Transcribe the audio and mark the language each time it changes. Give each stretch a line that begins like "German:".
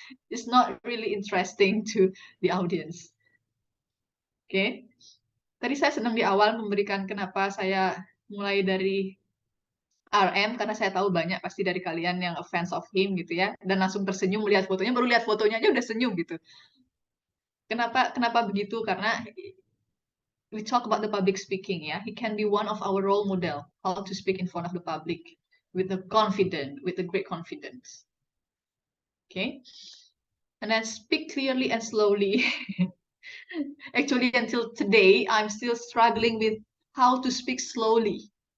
English: It's not really interesting to the audience. Oke. Okay?
Indonesian: Tadi saya senang di awal memberikan kenapa saya mulai dari RM karena saya tahu banyak pasti dari kalian yang
English: fans of him
Indonesian: gitu ya dan langsung tersenyum melihat fotonya, baru lihat fotonya aja udah senyum gitu. Kenapa begitu? Karena
English: we talk about the public speaking ya. He can be one of our role model how to speak in front of the public with a great confidence. Okay? And then speak clearly and slowly. Actually, until today, I'm still struggling with how to speak slowly.